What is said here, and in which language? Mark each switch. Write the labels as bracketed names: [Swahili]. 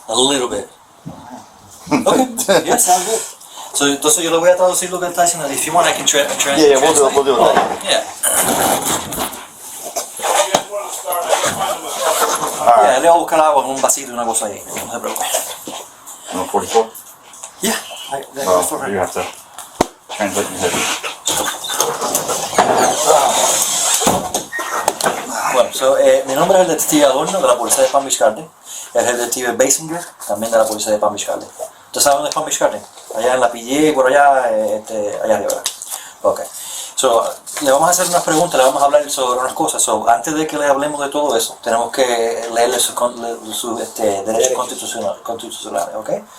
[English] A little bit. Okay, yeah, sounds good. [Spanish] So, entonces yo le voy a traducir lo que él está diciendo. [English] If you want, I can translate. Yeah, we'll do it. Yeah. Yeah, [Spanish] le voy a buscar agua en un vasito y una cosa ahí. No se preocupe. No, 44? [English] Yeah. Well, you have to translate your head. [Spanish] Bueno, mi nombre es el detective Adorno de la policía de Palm Beach Garden. Es el detective Basinger, también de la policía de Palm Beach Garden. ¿Usted sabe dónde es Palm Beach Garden? Allá en la PGA, por allá, allá arriba. Ok. Le vamos a hacer unas preguntas, le vamos a hablar sobre unas cosas. Antes de que le hablemos de todo eso, tenemos que leerle sus derechos constitucionales, ¿ok?